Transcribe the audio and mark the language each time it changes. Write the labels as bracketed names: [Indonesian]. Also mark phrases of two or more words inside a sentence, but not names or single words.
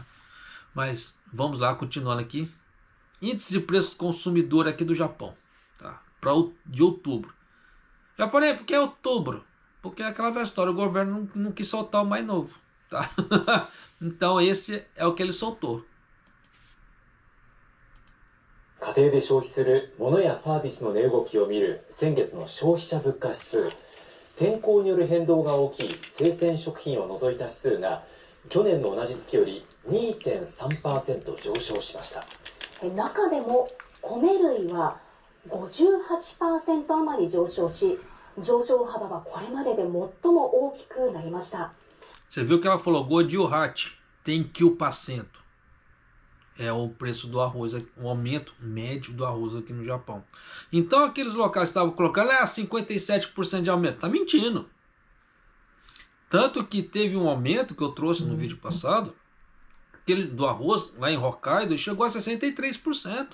[Portuguese] Mas vamos lá, continuando aqui. Índice de preço consumidor aqui do Japão. Tá? De outubro. Japonês, por que é outubro? Porque é aquela velha história, o governo não quis soltar o mais novo. Tá? Então esse é o que ele soltou. [Japanese] 家庭で消費する物やサービスの値動きを見る先月の消費者物価指数。天候による変動が大きい生鮮食品を除いた指数が去年の同じ月より 2.3% 上昇しました。中でも米類は 58% 余り上昇し、上昇幅はこれまでで最も大きくなりました。 [Portuguese] Você viu que ela falou Gojiuhachi, tem Q%. É o preço do arroz, o aumento médio do arroz aqui no Japão. Então aqueles locais que estavam colocando 57% de aumento. Tá mentindo. Tanto que teve um aumento que eu trouxe no vídeo passado, do arroz lá em Hokkaido, e chegou a 63%.